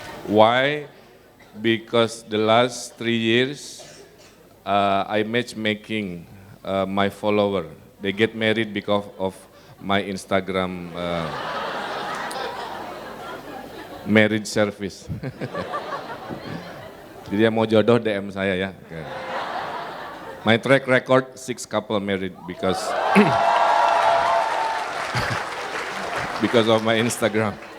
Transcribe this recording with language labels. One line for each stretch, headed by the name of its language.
English: Why? Because the last 3 years, I matchmaking my follower. They get married because of my Instagram marriage service.
Indonesian: Jadi yang mau jodoh DM saya ya.
English: My track record 6 couple married because because of my Instagram.